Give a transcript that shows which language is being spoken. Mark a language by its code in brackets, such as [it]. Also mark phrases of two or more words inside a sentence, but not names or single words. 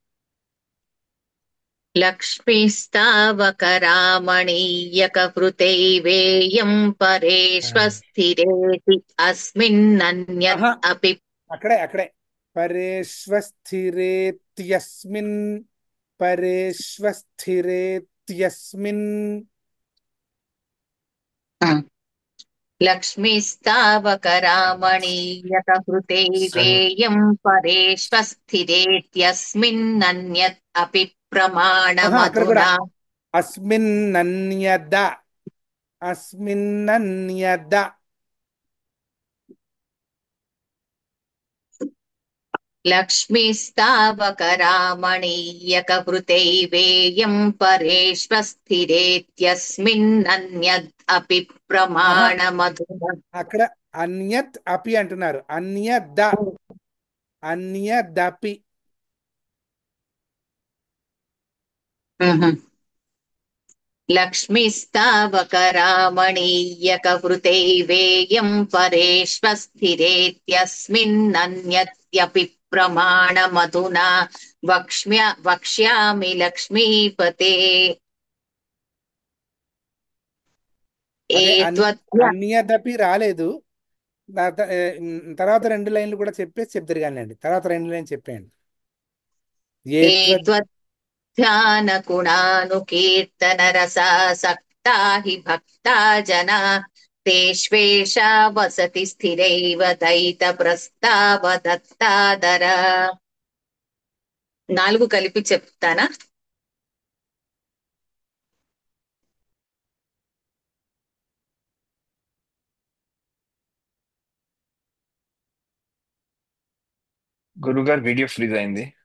[sa] లక్ష్మీస్తావకరామణీయక హృతే వేయం పరేష్వ స్థిరేతి అస్మిన్నన్యత్ అపి. [te] అక్కడే పరేష్వస్థిరేత్యస్మిన్. [sa] పరేష్వస్థిరేత్యస్మిన్. लक्ष्मीस्तावकरामणीयकहृतैवेयं परेष्वस्थिरेत्यस्मिन्नन्यत् अपि [te] అక్కడ కూడా [sa] प्रमाणमधुना అస్మిన్నన్యద అస్మిన్నన్యద लक्ष्मीस्तावकरामणीयकहृतैवेयं परेष्वस्थिरेत्यस्मिन्नन्यत् अपि [te] ఆహా [sa] प्रमाणमधुना [te] అక్కడ [sa] అన్యత్ అపి [te] అంటున్నారు. [sa] అన్యద అన్యదపి लक्ष्मीस्तावकरामणीयकहृतैवेयं परेष्वस्थिरेत्यस्मिन्नन्यत्यपि प्रमाणमधुना वक्ष्यामि लक्ष्मीपते [te] అదే [sa] एत्वद्य [te] అన్యదపి రాలేదు. తర్వాత రెండు లైన్లు కూడా చెప్పేసి చెప్తారు కానివ్వండి. తర్వాత రెండు లైన్లు చెప్పేయండి. [sa] एत्वध्यानगुणानुकीर्तनरसासक्ता हि भक्ता जना तेष्वेषा वसति स्थिरैव दयितप्रस्तावदत्तादर [te] నాలుగు కలిపి చెప్తానా? గురుగారు వీడియో ఫ్రీజ్ అయింది.